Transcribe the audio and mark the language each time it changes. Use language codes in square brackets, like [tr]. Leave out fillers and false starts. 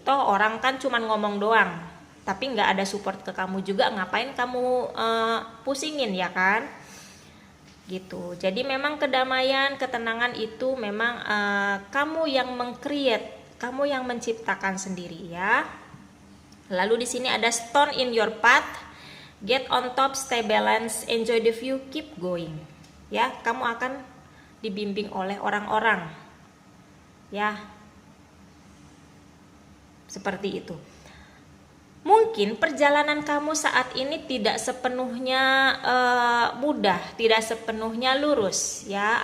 [id] Toh orang kan cuman ngomong doang, tapi nggak ada support ke kamu juga, ngapain kamu pusingin ya kan, gitu. Jadi memang kedamaian, ketenangan itu memang kamu yang meng-create, kamu yang menciptakan sendiri ya. Lalu di sini ada [en] stone in your path, get on top, stay balance, enjoy the view, keep going. [id] Ya, kamu akan dibimbing oleh orang-orang. Ya. Seperti itu. Mungkin perjalanan kamu saat ini tidak sepenuhnya mudah, tidak sepenuhnya lurus ya.